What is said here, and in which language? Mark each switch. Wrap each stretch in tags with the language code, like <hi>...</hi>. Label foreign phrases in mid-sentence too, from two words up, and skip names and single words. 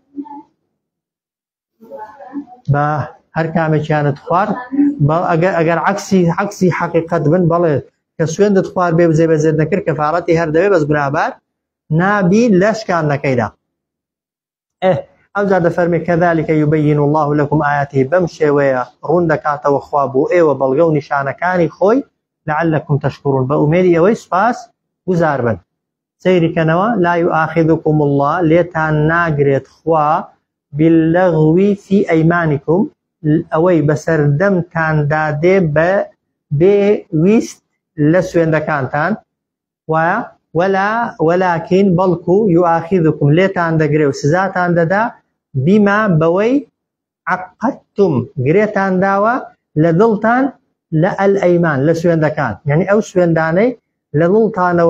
<ckb>بە هەر کامێکیانت خوارد ئەگەر عەکسی حەقیقەت بن بەڵێ کە سوێندت خوارد بێ جێبەجێ نەکرد کەفارەتی هەر دەبێ بەس گوناهبار نابی لە شکاندنەکەیدا ئەوجا دەفەرمێ</ckb> <ar>كذلك يبين الله لكم آياته</ar> <ckb>بەم شێوەیە ڕوون دەکاتەوە خوا بۆ ئێوە بەڵگە و نیشانەکانی خۆی</ckb> <ar>لعلكم تشكرون</ar> <ckb>بە ئومێدی ئەوەی سوپاس گوزار بن سەیریکەنەوە</ckb> <ar>لا يؤاخذكم الله</ar> <ckb>لێتان ناگرێت خوا</ckb> <ar>باللغو في</ar> <ckb>أيمانكم ئەوەی بەسەردەمتان دادێ بە بێویست لە سوێندەکانتان وایە ولكن بەڵکو يؤاخذكم لێتان دەگرێ و سزاتان دەدا بما بەوەی عقدتم گرێتان داوە لە دڵتان لە ئەلئەیمان لە سوێندەکان یعنی ئەو سوێندانەی لە دڵتانەوە</ckb>